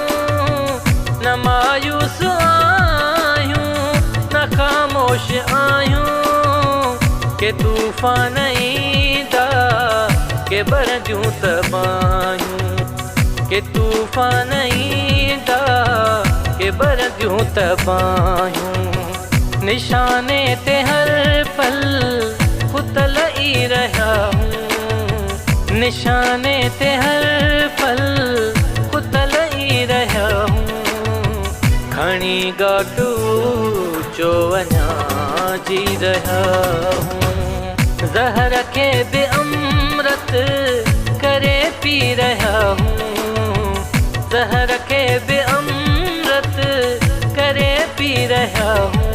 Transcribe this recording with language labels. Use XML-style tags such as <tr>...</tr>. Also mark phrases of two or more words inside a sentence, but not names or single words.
<sd>न मायूस आयूं न खामोश आयूं। के तूफान ईंदा के बरजूं तबायूं। के तूफान ईंदा के बरजूं तबायूं। निशाने ते हर पल खुद लई</sd> <hi>रहा हूँ।</hi> <sd>निशाने ते हर पल खुद लई</sd> <hi>रहा हूँ।</hi> <sd>खणी गाटू जो अञा जी</sd> <hi>रहा हूँ।</hi> <sd>जहर के भी अमृत करे पी</sd> <hi>रहा हूँ।</hi> <sd>जहर के भी अमृत करे पी</sd> <hi>रहा हूँ।</hi>